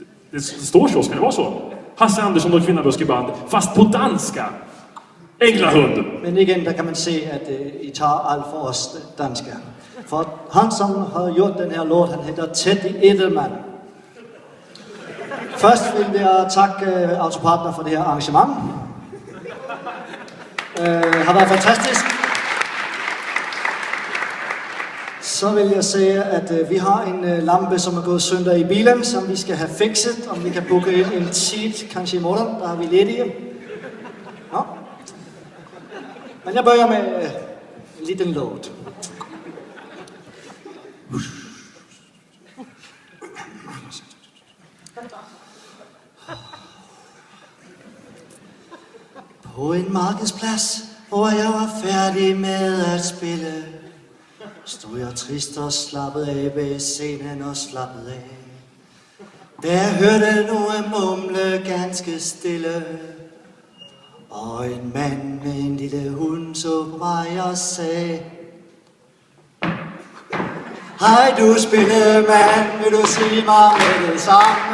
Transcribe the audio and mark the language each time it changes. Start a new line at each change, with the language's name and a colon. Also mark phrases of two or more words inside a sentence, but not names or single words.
Swedish: Det står så, ska det vara så? Hasse Andersson och Kvinnaböskeband, fast på danska. Änglahund.
Danish: Men igen, der kan man se, at I tager alt for os danskere. For han, som har gjort den her låt, han hedder Teddy Edelman. Først vil jeg takke Autopartner for det her arrangement. Har været fantastisk. Så vil jeg sige, at vi har en lampe, som er gået søndag i bilen, som vi skal have fikset. Om vi kan booke en tid, kanskje i morgen, der har vi ledige. Ja. Men jeg börjar med en liten låt. På en markedsplads, hvor jeg var færdig med at spille, stod jeg trist og slappet af ved scenen og slappet af. Da jeg hørte nogen mumle ganske stille, og en mand med en lille hund så på mig og sagde: Hej du spillemand, vil du sige mig med det samme?